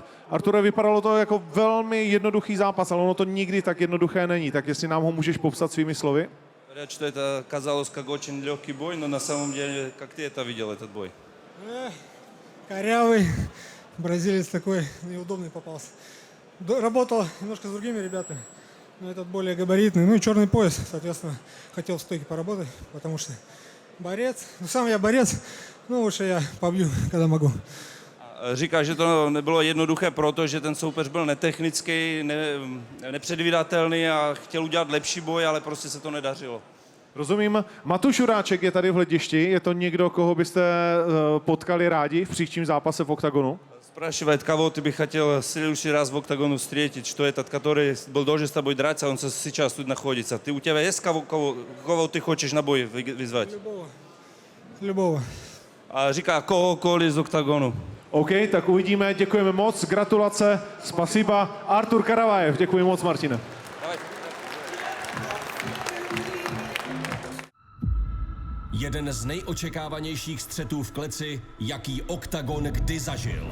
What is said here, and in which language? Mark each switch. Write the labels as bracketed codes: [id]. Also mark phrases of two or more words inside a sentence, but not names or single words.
[cs] Arture, vypadalo to jako velmi jednoduchý zápas, ale ono to nikdy tak jednoduché není. Tak jestli nám ho můžeš popsat svými slovy? [ru] Говорят, что это казалось как очень легкий бой, но на самом деле, как ты это видел, этот бой? Корявый, бразилец такой неудобный попался. Работал немножко с другими ребятами, но этот более габаритный. Ну и черный пояс, соответственно, хотел в стойке поработать, потому что борец, сам я борец, ну уж я побью, когда могу. [cs] Říká, že to nebylo jednoduché, protože ten soupeř byl netechnický, nepředvídatelný a chtěl udělat lepší boj, ale prostě se to nedařilo. Rozumím. Matuš Juráček je tady v hledišti. Je to někdo, koho byste potkali rádi v příštím zápase v OKTAGONu? [ru] Z Спрашивает, кого ты бы хотел в следующий раз в октагону встретить, что этот, который был должен с тобой драться, он сейчас тут находится. У тебя есть кого ты хочешь на бой вызвать? Любого. [cs] A říká kohokoliv z oktagonu. OK, tak uvidíme, děkujeme moc, gratulace, spasiba. Artur Karavaev, děkuji moc, Martine. Jeden z nejočekávanějších střetů v kleci, jaký oktagon kdy zažil.